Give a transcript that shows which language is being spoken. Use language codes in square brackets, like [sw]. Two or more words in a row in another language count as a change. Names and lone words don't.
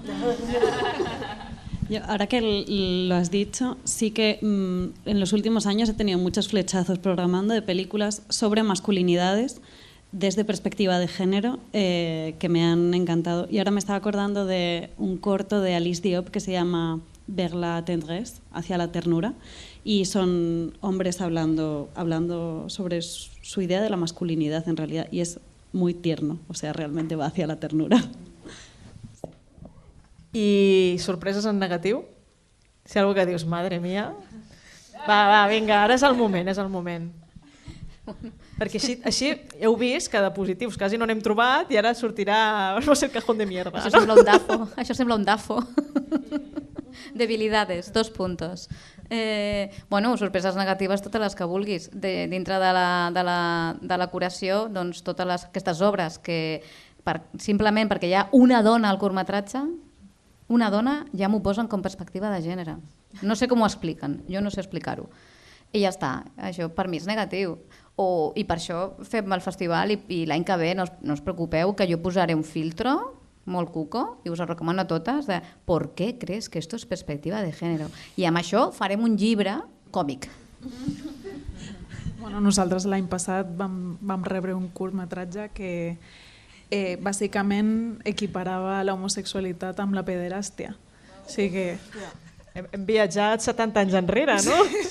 [es] Ahora que lo has dicho, sí que en los últimos años he tenido muchos flechazos programando de películas sobre masculinidades desde perspectiva de género que me han encantado. Y ahora me estaba acordando de un corto de Alice Diop que se llama Vers la tendresse, hacia la ternura, y son hombres hablando sobre su idea de la masculinidad en realidad, y es muy tierno, o sea, realmente va hacia la ternura. [ca] I sorpreses en negatiu? Si algú que dius, [es] madre mía... [ca] Va, vinga, ara és el moment. Perquè així heu vist que de positius quasi no n'hem trobat i ara sortirà no sé [es] el cajón de mierda. [ca] Això sembla un dafo. [es] Debilidades, 2 puntos. [ca] Sorpreses negatives totes les que vulguis. Dintre de la curació, doncs totes aquestes obres que simplement perquè hi ha una dona al curtmetratge, una dona ja m'ho posen com perspectiva de gènere. No sé com ho expliquen, jo no sé explicar-ho. I ja està, això per mi és negatiu. I per això fem el festival i l'any que ve no us preocupeu que jo posaré [es] un filtro molt cuco [ca] i us el recomano a totes de [es] ¿por qué crees que esto es perspectiva de género? [ca] I amb això farem un llibre còmic. Nosaltres l'any passat vam rebre un curtmetratge que bàsicament equiparava l'homosexualitat amb la pederàstia. O sigui que... Hem viatjat 70 anys enrere, no?